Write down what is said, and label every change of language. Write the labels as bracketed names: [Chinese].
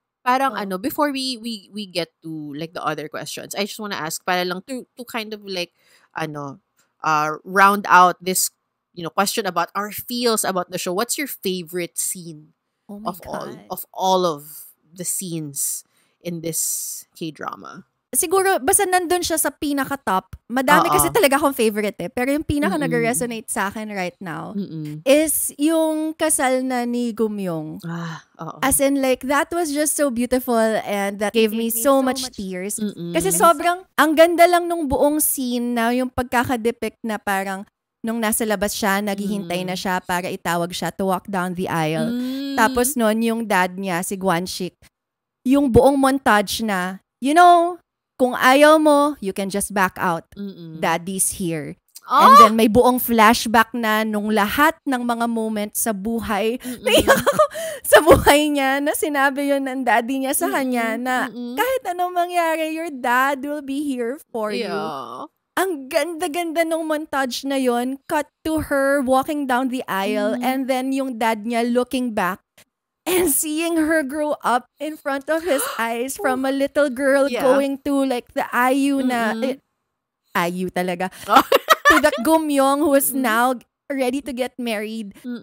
[English] Parang before we get to like the other questions, I just want to ask para lang to kind of like round out this question about our feels about the show. What's your favorite scene of all of the scenes in this K-drama? [Filipino] Siguro, basta nandun siya sa pinaka-top. Madami kasi talaga akong favorite Pero yung pinaka nag-resonate sa akin [English] right now [Filipino] is yung kasal na ni Gumyong. [English] As in, like, that was just so beautiful and that gave me so much tears. [Filipino] Kasi sobrang, ang ganda lang nung buong scene na yung pagkakadepict na parang nung nasa labas siya, naghihintay na siya para itawag siya [English] to walk down the aisle. [Filipino] Tapos nun, yung dad niya, si Guanxi, yung buong montage na, kung ayaw mo, [English] you can just back out. Daddy's here. [Filipino] And then may buong flashback na nung lahat ng mga moments sa buhay, sa buhay niya, na sinabi yun ng daddy niya sa kanya na kahit anong mangyari, [English] your dad will be here for you. [Filipino] ang ganda-ganda ng montage na yon. [English] Cut to her walking down the aisle and then yung dad niya looking back and seeing her grow up in front of his eyes from a little girl going to like the IU na IU talaga. To the Gumyong who is now ready to get married.